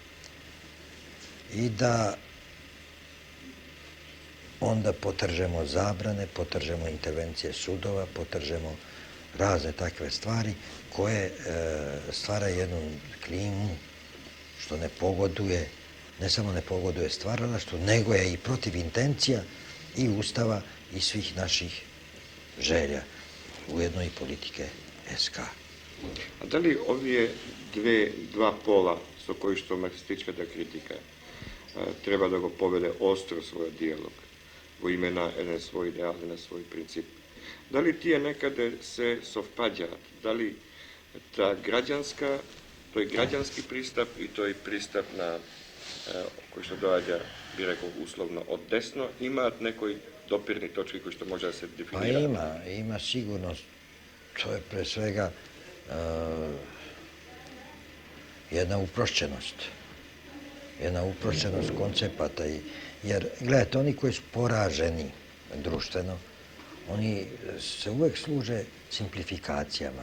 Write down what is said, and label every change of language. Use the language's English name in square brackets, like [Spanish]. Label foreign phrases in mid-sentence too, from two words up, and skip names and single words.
[Serbian] i da onda potržemo zabrane, potržemo intervencije sudova, potržemo razne takve stvari koje stvaraju jednu klimu što ne pogoduje, ne samo ne pogoduje stvaralaštvu, nego je i protiv intencija i Ustava i svih naših želja, ujedno i politike SK. A da li ovije dva pola [Macedonian] со кои што марксистичката критика треба да го поведе остро својот диалог во име на еден свој идеал и на свој принцип, дали тие некаде се совпаѓаат? Дали тој граđanски пристап и тој пристап на кој што доаѓа, би рекол, условно од десно, имаат некои допирни точки кои што може да се дефинираат? Па има сигурно. То е [Serbian] pre svega jedna uprošćenost koncepata. Jer, gledajte, oni koji su poraženi društveno, oni se uvek služe simplifikacijama.